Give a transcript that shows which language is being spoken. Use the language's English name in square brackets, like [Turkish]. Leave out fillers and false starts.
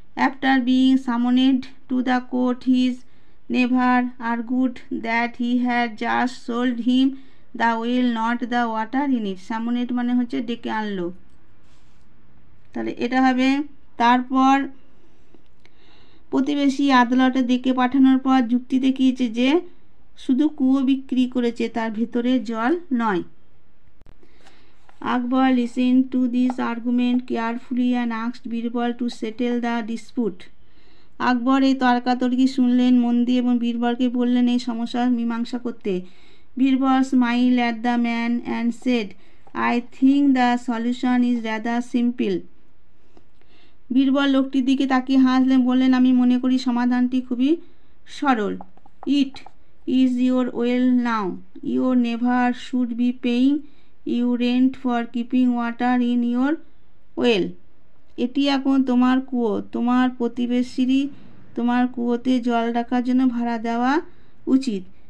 [English] After being summoned to the court his neighbour argued that he had just sold him the well, not the water in it. [Bangla] সামনেড মানে হচ্ছে ডেকে আনলো, তাহলে এটা হবে। তারপর প্রতিবেশী আদালতে ডেকে পাঠানোর পর যুক্তি দেখিয়েছে যে শুধু কুয়ো বিক্রি করেছে, তার ভেতরে জল নয়। [English] Akbar listened to this argument carefully and asked Birbal to settle the dispute. [Bangla] আকবর এই তর্কাতর্কি শুনলেন মন দিয়ে এবং বীরবলকে বললেন এই সমস্যার মীমাংসা করতে। [English] Birbal smiled at the man and said, I think the solution is rather simple. [Bangla] Birbal লোকটির দিকে তাকিয়ে হাসলেন, বললেন, আমি মনে করি সমাধানটি খুবই সরল। [English] It is your well now, your neighbour should be paying you rent for keeping water in your well. [Bangla] এটি এখন তোমার কুয়ো, তোমার প্রতিবেশীরই তোমার কুয়োতে জল রাখার জন্য ভাড়া দেওয়া উচিত।